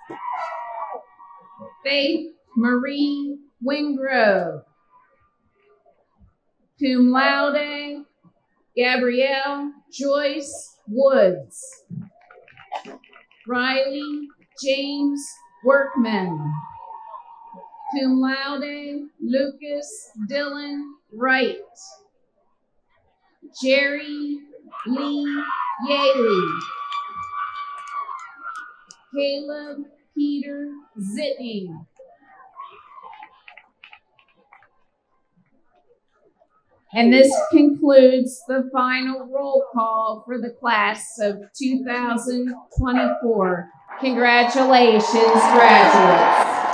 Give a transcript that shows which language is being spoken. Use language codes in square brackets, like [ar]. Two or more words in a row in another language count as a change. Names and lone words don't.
[en] Faith Marie Wingrove. [la] Cum laude [en] Gabrielle Joyce Woods. Riley James Workman. [la] Cum laude [en] Lucas Dylan Wright. Jerry Lee Yaley. Caleb Peter Zitney. And this concludes the final roll call for the class of 2024. Congratulations, graduates.